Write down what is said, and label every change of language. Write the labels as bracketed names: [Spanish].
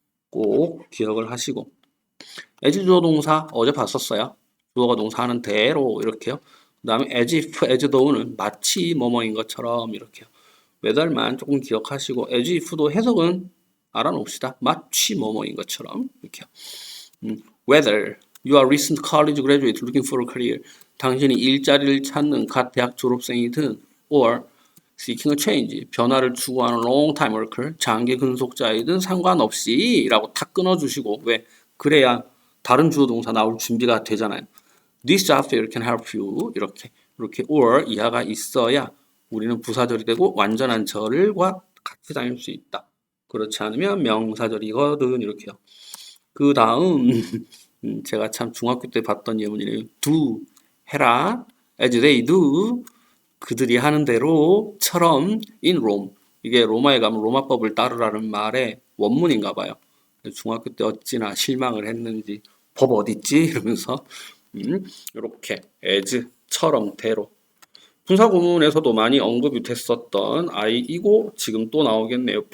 [Korean] 꼭 기억을 하시고 as 주어 동사 어제 봤었어요. 주어가 동사하는 대로 이렇게요. 그 다음에 as if, as though는 마치 뭐뭐인 것처럼 이렇게요. whether만 조금 기억하시고 as if도 해석은 알아놓읍시다. 마치 뭐뭐인 것처럼 이렇게요. [English] whether you are recent college graduate looking for a career. [Korean] 당신이 일자리를 찾는 갓 대학 졸업생이든 [English] or seeking a change. [Korean] 변화를 추구하는 [English] long time worker. [Korean] 장기 근속자이든 상관없이 라고 탁 끊어주시고 왜? 그래야 다른 주어 동사 나올 준비가 되잖아요. [English] This job fair can help you. [Korean] 이렇게 or 이하가 있어야 우리는 부사절이 되고 완전한 절과 같이 다닐 수 있다. 그렇지 않으면 명사절이거든. 이렇게요. 그 다음 제가 참 중학교 때 봤던 예문이네요. [English] do [Korean] 해라 [English] as they do [Korean] 그들이 하는 대로처럼 [English] in Rome. [Korean] 이게 로마에 가면 로마법을 따르라는 말의 원문인가 봐요. 중학교 때 어찌나 실망을 했는지 법 어딨지? 이러면서 이렇게 as처럼 대로 분사 구문에서도 많이 언급이 됐었던 아이이고 지금 또 나오겠네요.